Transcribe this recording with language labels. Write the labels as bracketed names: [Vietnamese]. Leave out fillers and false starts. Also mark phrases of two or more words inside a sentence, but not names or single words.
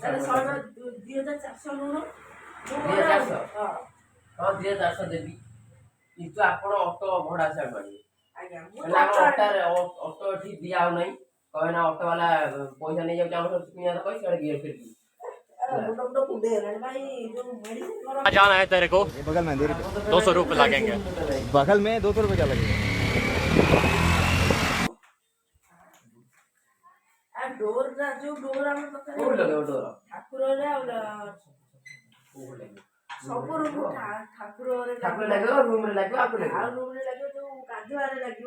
[Odia] 2400 ନଉନ 2400 ହଁ 2400 ଦେବି କିନ୍ତୁ ଆପଣ ଅଟୋ ଭଡା ଛାଡ ମାରିବେ ଆଜ୍ଞା ଅଟୋ ଏଠି ଦିଆ ହଉ ନାହିଁ କହେ ନା ଅଟୋ ବାଲା ପଇସା ନେଇଯାଉଛି ଆମର କିଣିବା ତ କହିଛି ସିଆଡେ ଗିଏ ଫେରିକି [Hindi] जाना है तेरे को ये बगल में 200 रुपये लगेंगे बगल में 200 रुपये क्या लगेगा [Odia] ଡୋର ଯୋଉ ଡୋର ଆମ ପାଖରେ କୋଉଠି ଲଗେଇବ ଡୋର ଠାକୁରରେ ଆଉ ସବୁ ରୁମ ଠାକୁରରେ ଲାଗିବ ରୁମରେ ଲାଗିବ ଆଉ ରୁମରେ ଲାଗିବ ଯୋଉ ଗାଧୁଆରେ ଲାଗିବ